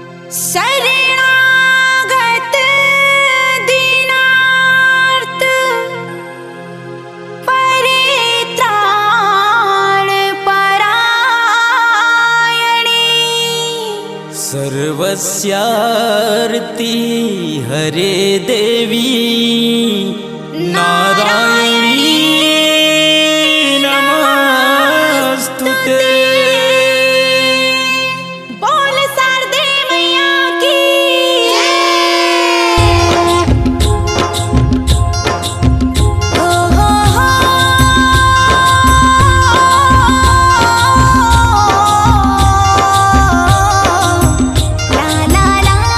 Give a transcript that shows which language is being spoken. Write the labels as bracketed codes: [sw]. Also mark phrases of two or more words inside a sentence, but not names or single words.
[sa] शरणागत दीनार्त परित्राण परायणी सर्वस्यार्ति हरे देवी नारायणी नमस्तुते। [hi] बोल शारदे मैया की हो ला ला ला